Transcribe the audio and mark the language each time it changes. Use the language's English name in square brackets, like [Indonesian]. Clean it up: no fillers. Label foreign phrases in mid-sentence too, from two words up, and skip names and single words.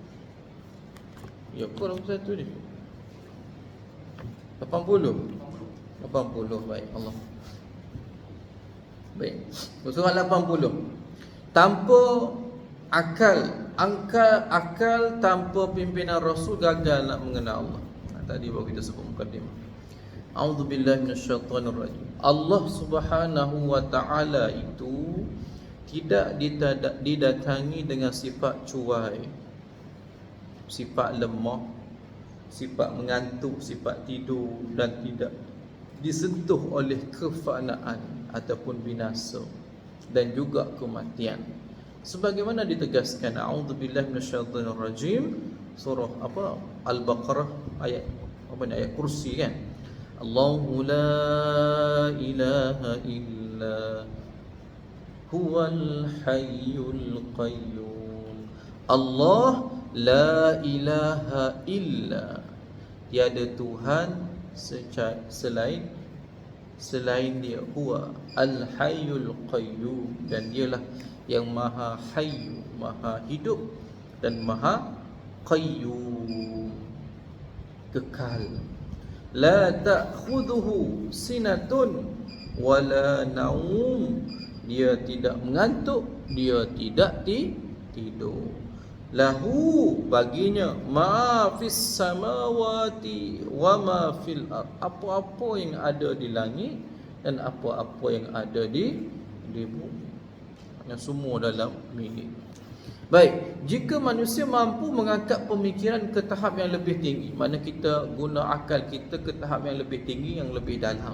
[Malay] Ya, kau 81 ni. 80. 80. Baik, Allah. Baik. Surah 80. Tanpa akal tanpa pimpinan Rasul gagal nak mengenal Allah. Tadi baru kita sebut mukadimah. [Arabic] أعوذ بالله من الشيطان الرجيم. [Malay] Allah [Arabic] سبحانه وتعالى [Malay] itu tidak didatangi dengan sifat cuai, sifat lemah, sifat mengantuk, sifat tidur, dan tidak disentuh oleh kefanaan ataupun binasa dan juga kematian. Sebagaimana ditegaskan [Arabic] أعوذ بالله من الشيطان الرجيم, [Malay] surah apa? Al-Baqarah ayat apa ni, ayat kursi kan. [Arabic] الله لا إله إلا هو الحي القيوم. الله لا إله إلا, [Malay] tiada Tuhan selain dia, [Arabic] هو الحي القيوم, [Malay] dan dialah yang maha hayyu, maha hidup, dan maha qayyum, kekal. [Arabic] لا تأخذه سنة ولا نوم, [Malay] dia tidak mengantuk, dia tidak tidur. Lahu, baginya, [Arabic] ما في السماوات وما في الأرض, [Malay] apa-apa yang ada di langit dan apa-apa yang ada di bumi, yang semua dalam milik. Baik, jika manusia mampu mengangkat pemikiran ke tahap yang lebih tinggi, mana kita guna akal kita ke tahap yang lebih tinggi, yang lebih dalam.